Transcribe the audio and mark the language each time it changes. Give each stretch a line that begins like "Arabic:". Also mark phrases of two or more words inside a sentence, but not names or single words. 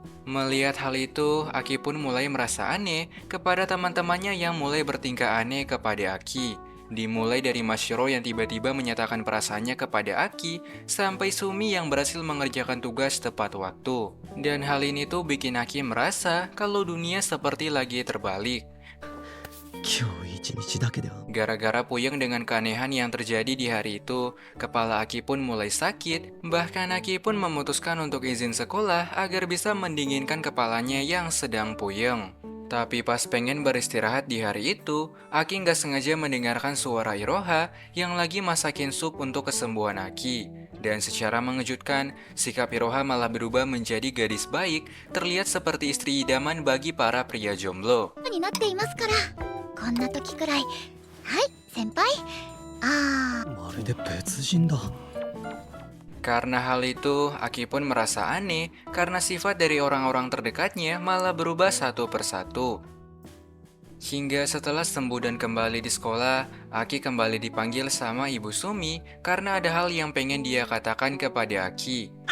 Indonesian: Melihat hal itu, Aki pun mulai merasa aneh kepada teman-temannya yang mulai bertingkah aneh kepada Aki. Dimulai dari Mashiro yang tiba-tiba menyatakan perasaannya kepada Aki, sampai Sumi yang berhasil mengerjakan tugas tepat waktu. Dan hal ini tuh bikin Aki merasa kalau dunia seperti lagi terbalik.
Japanese: 今日一日だけでは
Indonesian: Gara-gara puyeng dengan keanehan yang terjadi di hari itu, kepala Aki pun mulai sakit. Bahkan Aki pun memutuskan untuk izin sekolah agar bisa mendinginkan kepalanya yang sedang puyeng. Tapi pas pengen beristirahat di hari itu, Aki nggak sengaja mendengarkan suara Iroha yang lagi masakin sup untuk kesembuhan Aki. Dan secara mengejutkan, sikap Iroha malah berubah menjadi gadis baik, terlihat seperti istri idaman bagi para pria jomblo.
Japanese: になっていますから。こんな時くらい。はい先輩。まるで別人だ
Indonesian: Karena hal itu, Aki pun merasa aneh karena sifat dari orang-orang terdekatnya malah berubah satu persatu. Hingga setelah sembuh dan kembali di sekolah, Aki kembali dipanggil sama Ibu Sumi karena ada hal yang pengen dia katakan kepada Aki.